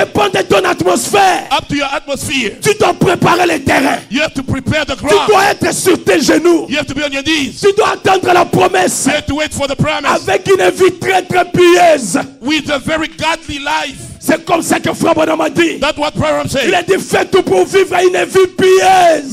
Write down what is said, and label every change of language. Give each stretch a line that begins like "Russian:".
French: dépend de ton atmosphère.
English: Up to your atmosphere.
French: Tu dois préparer le terrain.
English: You have to prepare the
French: Tu
English: ground.
French: dois être sur tes genoux.
English: You have to be on your knees.
French: Tu dois attendre la promesse
English: You have to wait for the promise
French: avec une vie très très pieuse.
English: with a very godly life.
French: C'est comme ça que Frère Branham a dit.
English: That's what Proverbs
French: Il
English: says.
French: a dit, fais tout pour vivre une vie pieuse.